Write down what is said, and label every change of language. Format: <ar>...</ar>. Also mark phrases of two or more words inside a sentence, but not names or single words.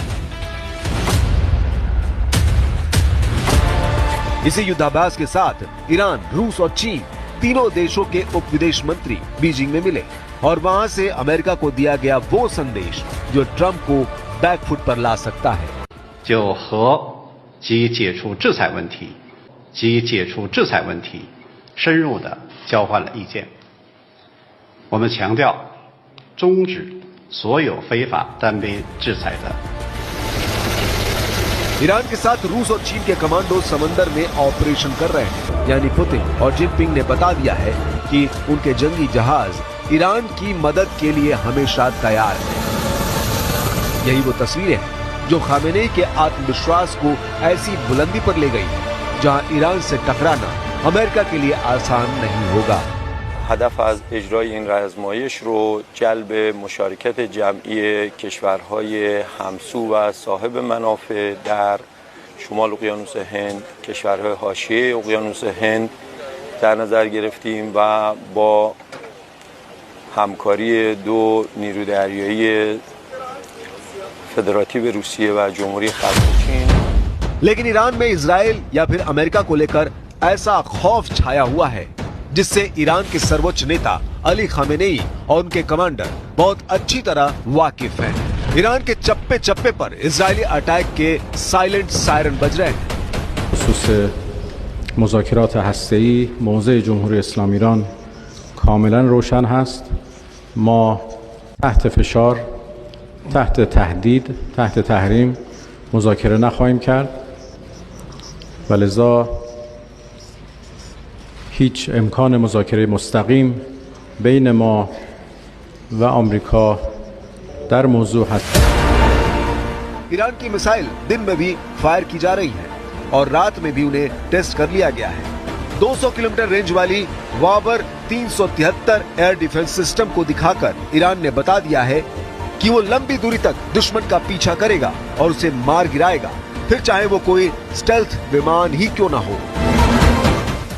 <hi>इसी युद्धाभ्यास के साथ ईरान, रूस और चीन तीनों देशों के उप विदेश मंत्री बीजिंग में मिले और वहां से अमेरिका को दिया गया वो संदेश जो ट्रंप को बैकफुट पर ला सकता है।</hi> <zh>就和及解除制裁问题深入的交换了意见。我们强调终止所有非法单边制裁的。</zh> <hi>ईरान के साथ रूस और चीन के कमांडो समंदर में ऑपरेशन कर रहे हैं, यानी पुतिन और जिनपिंग ने बता दिया है कि उनके जंगी जहाज ईरान की मदद के लिए हमेशा तैयार हैं। यही वो तस्वीरें हैं जो खमेनेई के आत्मविश्वास को ऐसी बुलंदी पर ले गई जहां ईरान से टकराना अमेरिका के लिए आसान नहीं होगा।</hi> <fa>هدف از اجرای این رزمایش رو جلب مشارکت جمعی کشورهای همسو و صاحب منافع در شمال اقیانوس هند، کشورهای حاشیه اقیانوس هند در نظر گرفتیم و با همکاری دو نیرو دریایی فدراتیو روسیه و جمهوری خلق چین.</fa> <hi>लेकिन ईरान में इजराइल या फिर अमेरिका को लेकर ऐसा खौफ छाया हुआ है जिससे ईरान के सर्वोच्च नेता अली खमेनेई और उनके कमांडर बहुत अच्छी तरह वाकिफ हैं। ईरान के चप्पे चप्पे पर इजरायली अटैक के</hi> <en>silent siren</en> <hi>बज रहे हैं।</hi> <fa>خصوص مذاکرات هسته‌ای موضع جمهوری اسلامی ایران کاملا روشن هست. ما تحت فشار، تحت تهدید، تحت تحریم مذاکره نخواهیم کرد و لذا هیچ امکان مذاکره مستقیم بین ما و آمریکا در موضوع هست.</fa> <hi>ईरान की मिसाइल दिन में भी फायर की जा रही है और रात में भी उन्हें टेस्ट कर लिया गया है। 200</hi> <en>kilometer range</en> <hi>वाली वाबर 373</hi> <en>air defense system</en> <hi>को दिखाकर ईरान ने बता दिया है कि वो लंबी दूरी तक दुश्मन का पीछा करेगा और उसे मार गिराएगा, फिर चाहे वो कोई स्टेल्थ विमान ही क्यों ना हो।</hi>